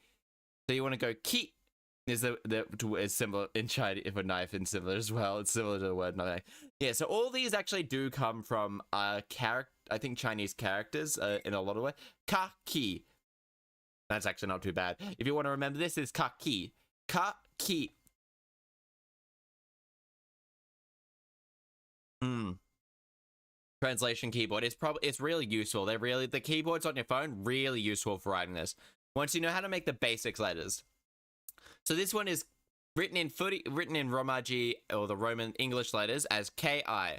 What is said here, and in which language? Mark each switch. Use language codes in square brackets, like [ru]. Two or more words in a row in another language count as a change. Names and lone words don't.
[en] So you want to go key. Is similar in Chinese, if a knife is similar as well. It's similar to the word knife. Yeah, so all these actually do come from I think Chinese characters in a lot of ways. [ja] か き. [en] That's actually not too bad. If you want to remember this, is [ja] か き か き. [en] Translation keyboard. It's really useful. The keyboards on your phone, really useful for writing this. Once you know how to make the basic letters. So this one is written in Romaji, or the Roman English letters, as Ki.